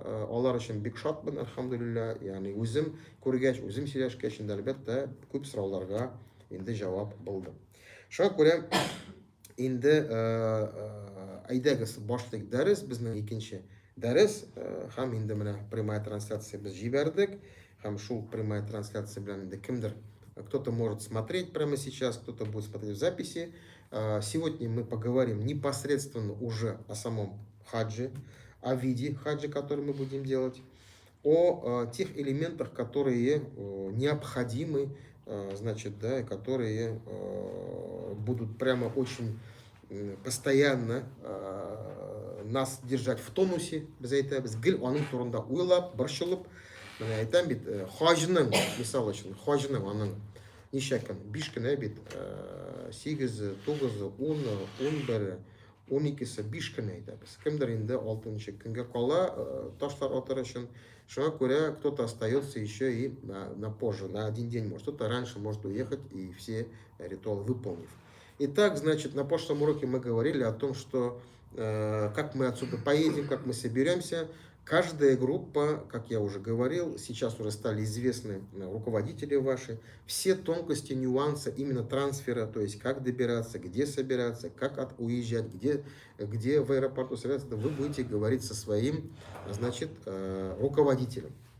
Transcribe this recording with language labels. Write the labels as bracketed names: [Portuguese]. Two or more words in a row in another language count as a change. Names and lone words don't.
[Tatar] Алар өчен бик шатмын, альхамдулилля. Ягъни үзем күргәч, үзем сөйләшкәч инде, әлбәттә, күп сорауларга инде җавап булды. Шуңа күрә, инде әйдәгез башлыйк дәрес, безнең икенче дәрес, һәм инде менә [Russian] прямая трансляция [Tatar] без җибәрдек. Һәм шул [Russian] прямая трансляция [Tatar] белән инде кемдер, [Russian] кто-то может смотреть прямо сейчас, кто-то будет смотреть в записи. Сегодня мы поговорим непосредственно уже о самом хаджи, о виде хаджи, который мы будем делать, о тех элементах, которые необходимы, значит, да, которые будут прямо очень постоянно нас держать в тонусе. Без этого, [Tatar] без гил, аның турында уйлап, борчылып, менә әйтәм бит, хаҗның, мисал өчен, хаҗның аның ничә көн, 5 көн бит, 8, 9, 10, 11, 12, 5 көн әйтәбез. Кемдер инде 6-нчы көнгә кала ташлар атыр өчен. Шуңа күрә, [Russian] кто-то остается еще и на позже, на один день, может, кто-то раньше может уехать и все ритуалы выполнив. Итак, значит, на прошлом уроке мы говорили о том, что как мы отсюда поедем, как мы соберемся. Каждая группа, как я уже говорил, сейчас уже стали известны руководители ваши, все тонкости, нюансы именно трансфера, то есть как добираться, где собираться, как уезжать, где в аэропорту собираться, вы будете говорить со своим, значит, руководителем.